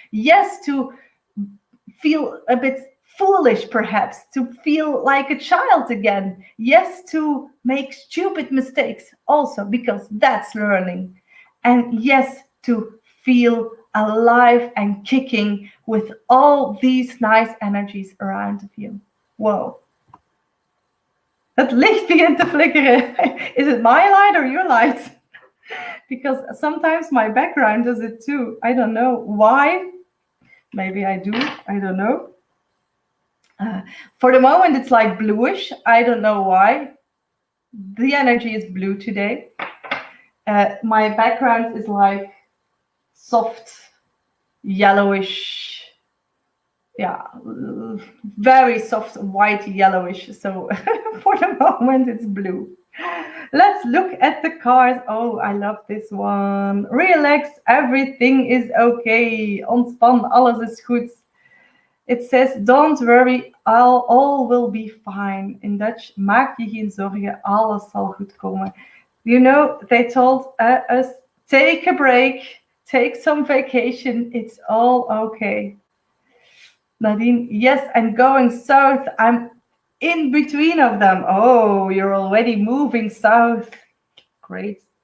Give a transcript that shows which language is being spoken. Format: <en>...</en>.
<en>Yes to feel a bit foolish, perhaps, to feel like a child again. Yes to make stupid mistakes also, because that's learning. And yes to feel alive and kicking with all these nice energies around of you. Whoa.</en> <nl>Het licht begint te flikkeren.</nl> <en>Is it my light or your light? Because sometimes my background does it too. I don't know why. Maybe I do. I don't know. For the moment, it's like bluish. I don't know why. The energy is blue today. My background is like soft, yellowish. Yeah, very soft, white, yellowish. So for the moment, it's blue. Let's look at the cards. Oh, I love this one. Relax, everything is okay.</en> <nl>Ontspan, alles is goed.</nl> <en>It says, don't worry, all will be fine. In Dutch,</en> <nl>maak je geen zorgen, alles zal goed komen.</nl> <en>You know, they told us, take a break, take some vacation, it's all okay. Nadine, yes, I'm going south. I'm in between of them. Oh, you're already moving south. Great.</en>